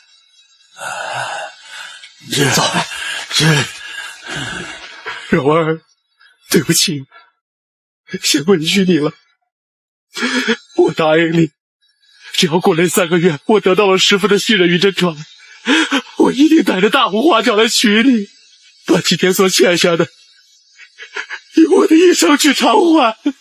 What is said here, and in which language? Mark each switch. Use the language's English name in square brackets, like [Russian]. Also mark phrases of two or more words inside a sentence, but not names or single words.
[Chinese] 走，柔兒，對不起，先委屈你了。我答應你，只要過了3個月，我得到了師父的信任與真傳，我一定帶着大紅花轎來娶你，把今天所欠下的，用我的一生去償還。